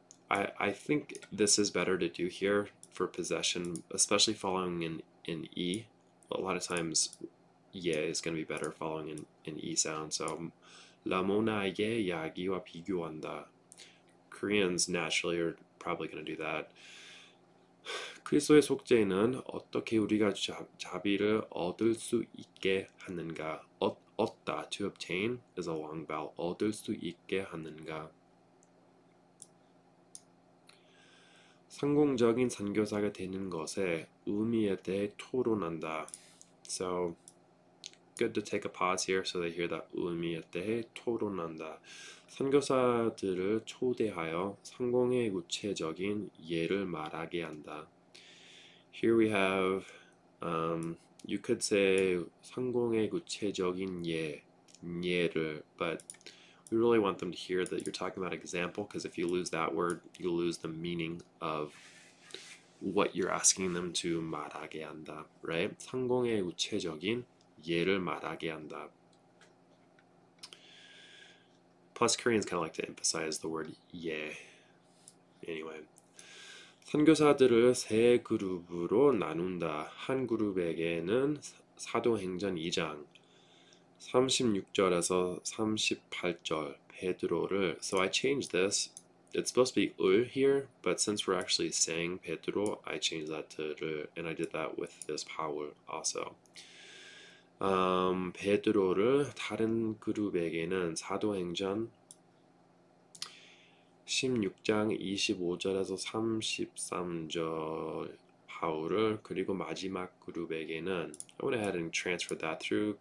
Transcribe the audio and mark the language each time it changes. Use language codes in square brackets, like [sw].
[en] I think this is better to do here for possession, especially following in E. A lot of times yeah is going to be better following in E sound. [ko] So 라모나의 야기와 비교한다. [en] Koreans naturally are probably going to do that. [ko] 그리스도의 속죄는 어떻게 우리가 자비를 얻을 수 있게 하는가? [en] 얻다, to obtain is a long vowel. [ko] 얻을 수 있게 하는가? 성공적인 선교사가 되는 것의 의미에 대해 토론한다. [en] So good to take a pause here so they hear that [ko] 의미에 대해 토론한다. 선교사들을 초대하여 성공의 구체적인 예를 말하게 한다. [en] Here we have, you could say [ko] 성공의 구체적인 예를, [en] but we really want them to hear that you're talking about example, because if you lose that word, you lose the meaning of what you're asking them to [ko] 말하게 한다, [en] right? [ko] 성공의 구체적인 예를 말하게 한다. [en] Plus, Koreans kind of like to emphasize the word 예. Anyway. [ko] 선교사들을 세 그룹으로 나눈다. 한 그룹에게는 사도행전 2장 36절에서 38절 베드로를. [en] So I changed this. It's supposed to be 을 here, but since we're actually saying 베드로, I changed that to 를, and I did that with this 바울 also. [ko] 베드로를 다른 그룹에게는 사도행전 16장 25절에서 33절 바울을, 그리고 마지막 그룹에게는 [en] I went ahead and transferred that through.